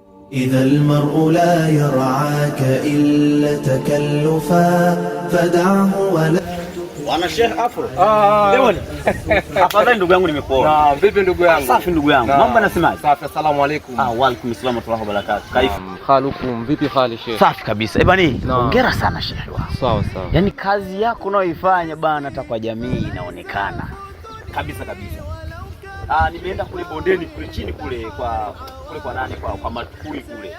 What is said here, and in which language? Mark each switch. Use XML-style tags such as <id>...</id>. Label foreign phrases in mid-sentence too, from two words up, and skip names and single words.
<ar>إذا المرء لا يرعاك إلا تكلفا فدعه ولا.</ar> <sw>Bwana Sheikh Afro. Leo afadhali ndugu yangu nimekuona. Vipi ndugu yangu? Safi ndugu yangu. Mambo yanasemaje? Safi,</sw> <ar>السلام عليكم. وعليكم السلام ورحمة الله وبركاته.</ar> <sw>Kaifu? Halukum, vipi hali Sheikh? Safi kabisa. Bani, hongera sana Sheikh wangu. Sawa sawa. Yaani kazi yako unayoifanya bana hata kwa jamii inaonekana. Kabisa kabisa. Nimeenda kule bondeni kule chini kule kwa nani kwa Matukui kule.</sw>